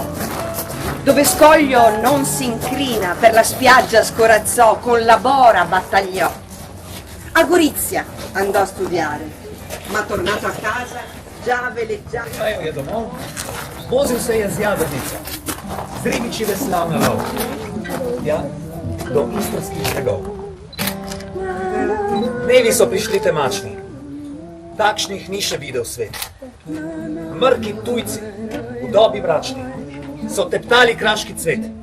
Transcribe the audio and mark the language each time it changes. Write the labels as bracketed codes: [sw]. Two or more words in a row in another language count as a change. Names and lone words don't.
[it] Dove Scoglio non si incrina, per la spiaggia scorazzò, con la bora battagliò. A Gorizia andò a studiare, ma tornato a casa già veleggiava. [sl] Šel je domov, vozil se je z jadrnico, z ribiči veslal na lov. Ja, do istrskih bregov. Dnevi so prišli temačni, takšnih ni še videl svet. Mrki tujci, v dobi mračni, so teptali kraški cvet.